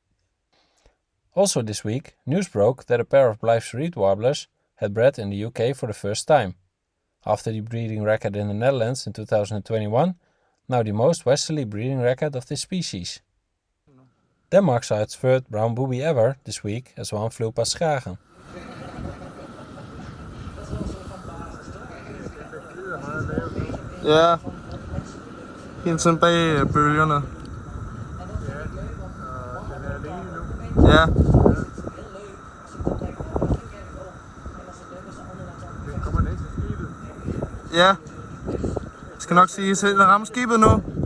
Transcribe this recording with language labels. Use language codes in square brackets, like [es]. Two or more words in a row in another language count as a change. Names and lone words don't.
[en] Also this week, news broke that a pair of Blijf's reed warblers had bred in the UK for the first time. After the breeding record in the Netherlands in 2021, now the most westerly breeding record of this species. Denmark saw its third brown booby ever this week as one flew past Schagen. [da] Ja, hele tiden bag bølgerne. Ja. Ja. Jeg skal nok sige, at den rammer skibet nu.